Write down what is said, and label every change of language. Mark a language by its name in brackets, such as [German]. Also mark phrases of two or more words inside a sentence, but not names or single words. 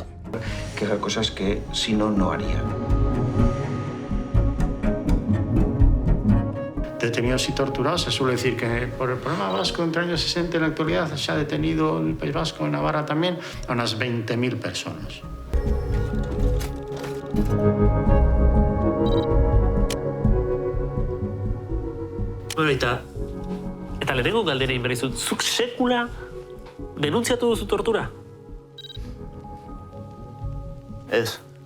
[Spanish] Que haga cosas que si no, no haría. Detenidos y torturados, se suele decir que por el problema vasco entre años 60 en la actualidad se ha detenido en el País Vasco, en Navarra también, a unas 20.000 personas. [Basque] Bueno, eta lehenengo galdera inberizut, zuk sekula denuntziatu duzu tortura? Ez.